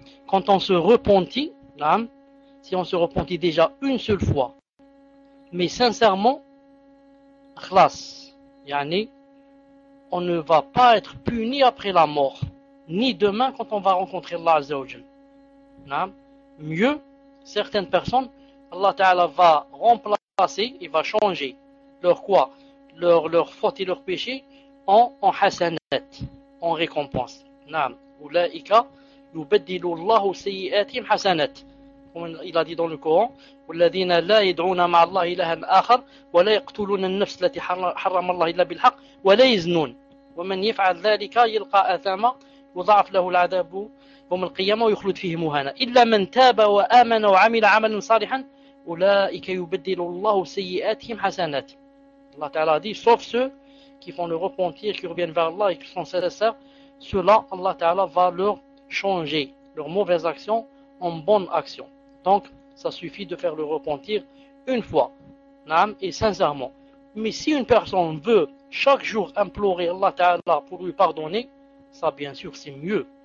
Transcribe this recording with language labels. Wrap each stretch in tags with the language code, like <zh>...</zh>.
<fr>Quand on se repentit, l'âme, si on se repentit déjà une seule fois, mais sincèrement, khlas, yani, on ne va pas être puni après la mort, ni demain quand on va rencontrer Allah Azza wa Jalla. Mieux, certaines personnes, Allah Ta'ala va remplacer et va changer leur quoi? Leur faute et leur péché en hasanat, en récompense.</fr> <ar>Naam. Ulaika yubaddilu Allahu sayyi'atihim hasanat.</ar> <fr>Comme il a dit dans le Coran,</fr> <ar>وَالَّذِينَ لَا يَدْعُونَ مَعَ اللَّهِ إِلَهًا آخَرَ وَلَا يَقْتُلُونَ النَّفْسَ الَّتِي حَرَّمَ اللَّهُ إِلَّا بِالْحَقِّ وَلَا يَزْنُونَ وَمَنْ يَفْعَلْ ذَلِكَ يَلْقَى أَثَامًا يُضَاعَفْ لَهُ الْعَذَابُ يَوْمَ الْقِيَامَةِ وَيُخْلَدْ فِيهِ مُهَانًا إِلَّا مَنْ تَابَ وَآمَنَ وَعَمِلَ عَمَلًا صَالِحًا أُولَئِكَ يُبَدِّلُ اللَّهُ سَيِّئَاتِهِمْ حَسَنَاتٍ.</ar> <fr>الله تعالى dit, sauf ceux qui font le repentir, qui reviennent vers Allah et qui sont sincères, ceux-là Allah تعالى va leur changer leurs mauvaises actions en bonne action. Donc, ça suffit de faire le repentir une fois, naam, et sincèrement. Mais si une personne veut chaque jour implorer Allah Ta'ala pour lui pardonner, ça bien sûr c'est mieux.</fr>